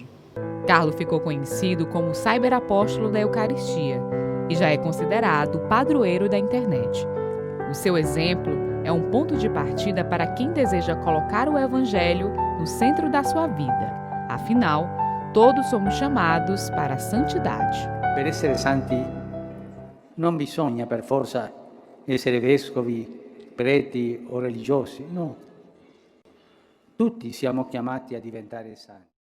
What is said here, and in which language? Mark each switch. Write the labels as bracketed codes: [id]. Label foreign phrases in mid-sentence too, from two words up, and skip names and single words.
[pt] Carlo ficou conhecido como o cyberapóstolo da Eucaristia e já é considerado o padroeiro da internet. O seu exemplo é um ponto de partida para quem deseja colocar o Evangelho no centro da sua vida. Afinal, todos somos chamados para a santidade. [it] Per essere santi non bisogna per forza essere vescovi, preti o religiosi, no. Tutti siamo chiamati a diventare santi.